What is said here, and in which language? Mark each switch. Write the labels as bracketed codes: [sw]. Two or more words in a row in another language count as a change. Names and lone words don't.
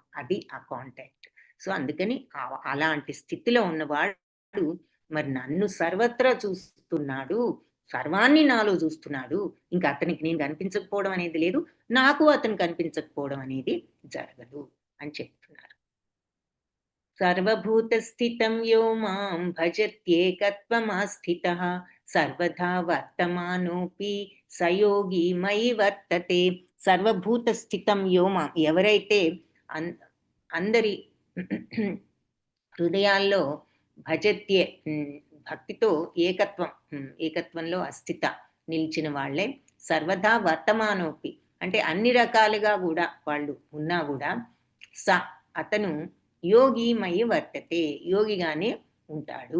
[te] అది ఆ కాంటాక్ట్. సో అందుకని అలాంటి స్థితిలో ఉన్నవాడు మరి నన్ను సర్వత్రా చూస్తున్నాడు, సర్వాన్ని నాలో చూస్తున్నాడు, ఇంకా అతనికి నేను కనిపించకపోవడం అనేది లేదు, నాకు అతను కనిపించకపోవడం అనేది జరగదు అని చెప్తున్నారు. [sa] సర్వభూత స్థితం యో మాం భజత్యేకత్వమాస్థితః సర్వదా వర్తమానోపి సయోగి మయి వర్తతే. సర్వభూత స్థితం యో మాం, [te] ఎవరైతే అందరి హృదయాల్లో భజత్యే భక్తితో ఏకత్వంలో అస్థిత నిలిచిన వాళ్ళే [sa] సర్వదా వర్తమానోపి, [te] అంటే అన్ని రకాలుగా కూడా వాళ్ళు ఉన్నా కూడా అతను [sa] యోగిమయి వర్తతే, [te] యోగిగానే ఉంటాడు.